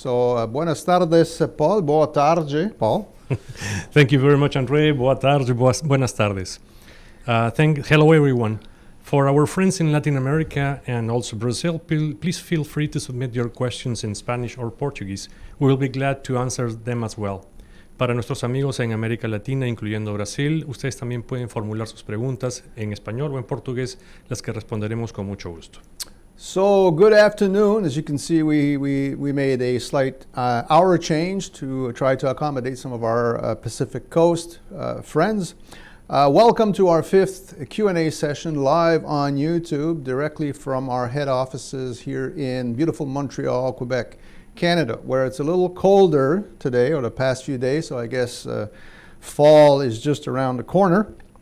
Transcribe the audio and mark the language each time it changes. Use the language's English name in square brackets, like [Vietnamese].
[Spanish] So, buenas tardes, Paul. [Portuguese] Boa tarde, [Spanish] Paul. [English] Thank you very much, André. [Portuguese] Boa tarde, [Spanish] buenas tardes. [English] Hello, everyone. For our friends in Latin America and also Brazil, please feel free to submit your questions in Spanish or Portuguese. We will be glad to answer them as well. [Spanish] Para nuestros amigos en América Latina, incluyendo Brasil, ustedes también pueden formular sus preguntas en español o en portugués, las que responderemos con mucho gusto. [English] So, good afternoon. As you can see, we made a slight hour change to try to accommodate some of our Pacific Coast friends. Welcome to our fifth Q&A session live on YouTube, directly from our head offices here in beautiful Montreal, Quebec, Canada, where it's a little colder today, or the past few days, so I guess fall is just around the corner.